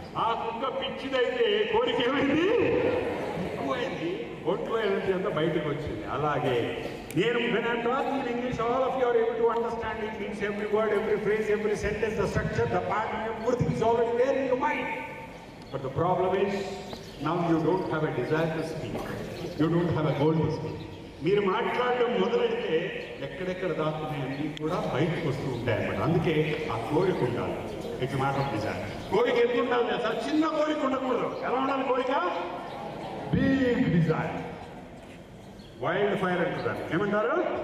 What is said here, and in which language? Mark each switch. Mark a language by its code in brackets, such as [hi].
[te] ఆ కుక్క పిచ్చిదైతే కోరిక ఏమైంది? ఎక్కువైంది. ఒంట్లో ఎనర్జీ అంతా బయటకు వచ్చింది. అలాగే నేను English, [en] All of you are able to understand it means every word, every phrase, every sentence, the structure, the pattern, everything is already there in your mind. But the problem is, now you don't have a desire to speak. You don't have a goal to speak. [te] మీరు మాట్లాడడం మొదలెడితే ఎక్కడెక్కడ దాక్కున్నాయన్నీ కూడా బయటకు వస్తూ ఉంటాయి అన్నమాట. అందుకే ఆ కోరిక ఉండాలి. [en] It's matter of desire. [te] కోరిక ఎంత ఉండాలి? అసలు చిన్న కోరిక ఉండకూడదు. ఎలా ఉండాలి కోరిక? [en] Big desire. Wild fire [te] అంటున్నారు. ఏమంటారు?